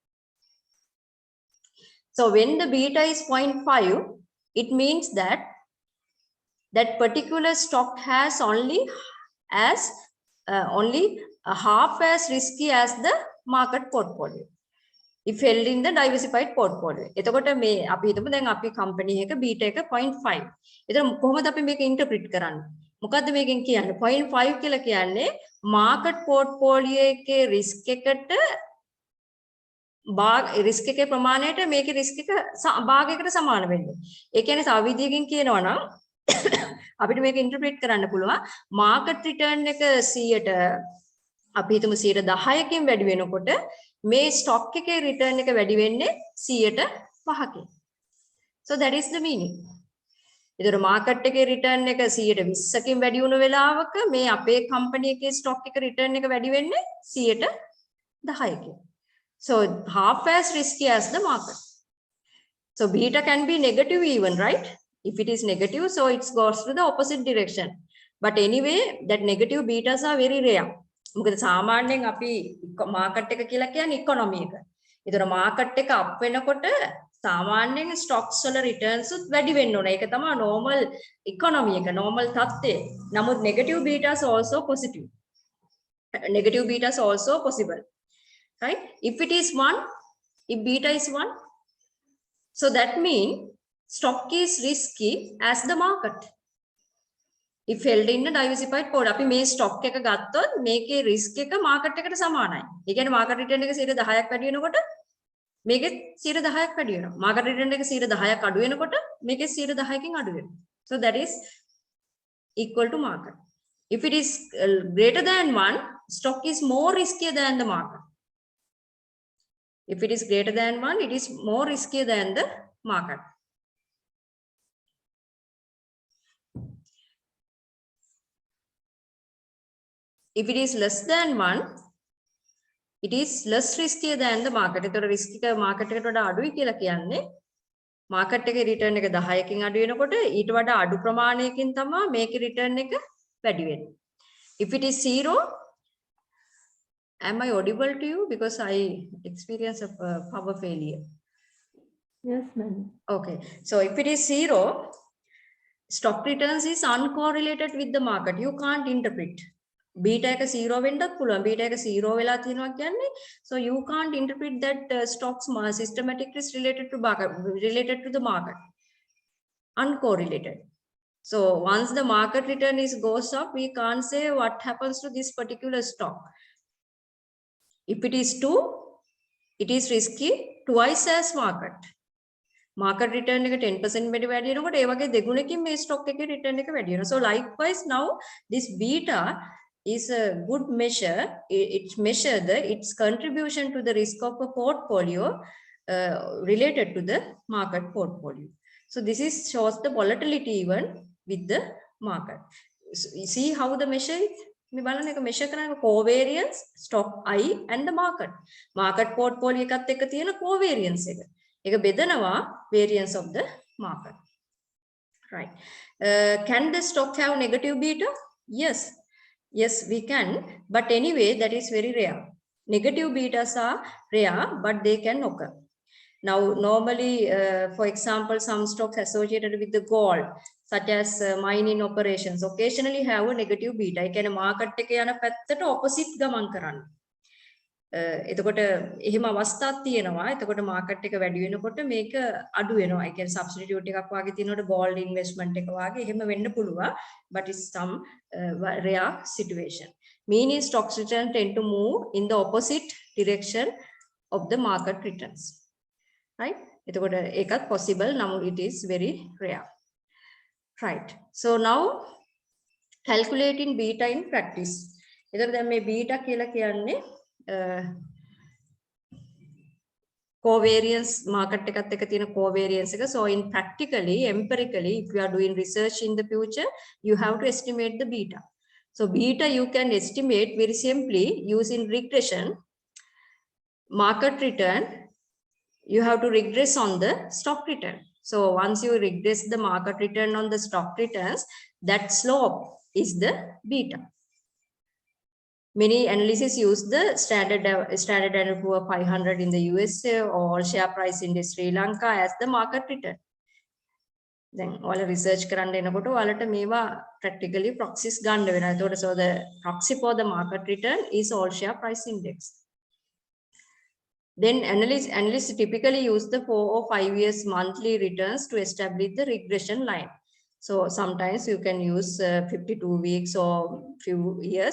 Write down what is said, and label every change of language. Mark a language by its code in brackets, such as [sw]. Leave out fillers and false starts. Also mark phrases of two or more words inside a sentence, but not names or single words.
[en] So when the beta is 0.5, it means that that particular stock has only a half as risky as the market portfolio. If held in the diversified portfolio. [si] එතකොට මේ අපි හිතමු දැන් අපි company එක beta එක 0.5. එතන කොහොමද අපි මේක interpret කරන්නේ? මොකද්ද මේකෙන් කියන්නේ? 0.5 කියලා කියන්නේ [en] market portfolio [si] එකේ risk එකට risk එකේ ප්‍රමාණයට මේකේ risk එක භාගයකට සමාන වෙන්නේ. ඒ කියන්නේ තව විදියකින් කියනවා නම් අපිට මේක interpret කරන්න පුළුවන් [en] market return [si] එක 100ට අපි හිතමු 10%කින් වැඩි වෙනකොට මේ stock එකේ return එක වැඩි වෙන්නේ 105කින්. [en] So that is the meaning. [si] ඒතර market එකේ return එක 120කින් වැඩි වුණ වෙලාවක මේ අපේ company එකේ stock එක return එක වැඩි වෙන්නේ 110කින්. [en] So half as risky as the market. So beta can be negative even, right? If it is negative, so it goes to the opposite direction. But anyway, that negative betas are very rare. [si] මොකද සාමාන්‍යයෙන් අපි මාකට් එක කියලා කියන්නේ ඉකොනොමි එක. ඒතර මාකට් එක අප් වෙනකොට සාමාන්‍යයෙන් ස්ටොක්ස් වල රිටර්න්ස් උත් වැඩි වෙන්න ඕන. ඒක තමයි [en] normal economy [si] එක, normal තත්ත්වය. නමුත් [en] negative betas also positive. Negative betas also possible. Right? If it is 1, if beta is 1, so that means stock is risky as the market. If held in a diversified port, [si] අපි මේ stock එක ගත්තොත් මේකේ risk එක market එකට සමානයි. ඒ කියන්නේ market return එක 10%ක් වැඩි වෙනකොට මේකේ 10%ක් වැඩි වෙනවා. market return එක 10%ක් අඩු වෙනකොට මේකේ 10%කින් අඩු වෙනවා. [en] So that is equal to market. If it is greater than 1, stock is more riskier than the market. If it is greater than 1, it is more riskier than the market. If it is less than 1, it is less riskier than the market. [si] ඒතර risk එක market එකට වඩා අඩුයි කියලා කියන්නේ market එකේ return එක 10කින් අඩු වෙනකොට ඊට වඩා අඩු ප්‍රමාණයකින් තමයි මේකේ return එක වැඩි වෙන්නේ. [en] If it is 0, am I audible to you? Because I experience a power failure. Yes, ma'am. Okay. So if it is 0, stock returns is uncorrelated with the market. You can't interpret. [si] Beta එක 0 වෙන්නත් පුළුවන්. beta එක 0 වෙලා තියෙනවා කියන්නේ [en] so you can't interpret that stocks systematic risk related to the market. Uncorrelated. So once the market return goes up, we can't say what happens to this particular stock. If it is 2, it is risky twice as market. Market return [si] එක 10% වැඩි වෙනකොට ඒ වගේ දෙගුණකින් මේ stock එකේ return එක වැඩි වෙනවා. [en] So likewise now this beta is a good measure. It measure its contribution to the risk of a portfolio related to the market portfolio. So this is shows the volatility even with the market. So you see how the measure is? [si] මේ බලන්න එක measure කරන [en] covariance stock I and the market portfolio [si] එකත් එක්ක තියෙන covariance එක. ඒක බෙදනවා [en] variance of the market. Right. Can the stock have negative beta? Yes, we can. But anyway, that is very rare. Negative betas are rare, but they can occur. Now, normally, for example, some stocks associated with the gold, such as mining operations, occasionally have a negative beta. [si] I can market එක යන පැත්තට opposite ගමන් කරන්න. එතකොට එහෙම අවස්ථාවක් තියෙනවා. එතකොට මාකට් එක වැඩි වෙනකොට මේක අඩු වෙනවා. ඒ කියන්නේ සබ්ස්ටිටියුට් එකක් වාගේ තියෙනකොට gold investment එක වාගේ එහෙම වෙන්න පුළුවන්. [en] But it's some rare situation. Meaning stocks return tend to move in the opposite direction of the market returns. Right? [si] එතකොට ඒකත් possible. නමුත් [en] it is very rare. Right. So now calculating beta in practice. [si] එතකොට දැන් මේ beta කියලා කියන්නේ [en] covariance market [si] එකත් එක්ක තියෙන covariance එක. [en] So in practically, empirically, if you are doing research in the future, you have to estimate the beta. So beta you can estimate very simply using regression. Market return, you have to regress on the stock return. So once you regress the market return on the stock returns, that slope is the beta. Many analysts use the standard and poor 500 in the USA or share price in the Sri Lanka as the market return. Then all research [si] කරන්න එනකොට ඔයාලට මේවා [en] practically proxies [si] ගන්න වෙනවා. [en] ඒතකොට so the proxy for the market return is all share price index. Then analysts typically use the 4 or 5 years monthly returns to establish the regression line. So sometimes you can use 52 weeks or few years.